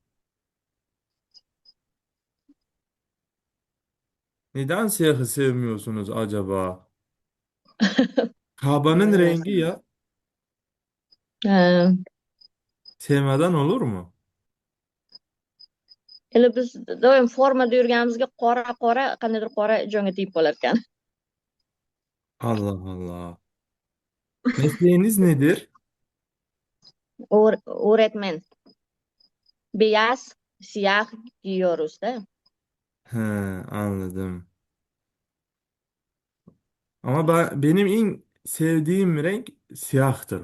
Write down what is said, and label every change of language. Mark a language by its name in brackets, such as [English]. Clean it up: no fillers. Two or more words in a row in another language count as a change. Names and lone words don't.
[Turkish] Neden siyahı sevmiyorsunuz acaba? Kabanın Ee, rengi ya. e, Sevmeden olur mu? [Uzbek] Ele biz doim formada yurganimizga qora qora qandaydir qora jonga tegib qolar ekan. [Turkish] Allah Allah. Mesleğiniz nedir? [Uzbek] O'rayapman. [Turkish] Beyaz, siyah giyiyoruz da. He, anladım. Ama benim en sevdiğim renk siyahtır.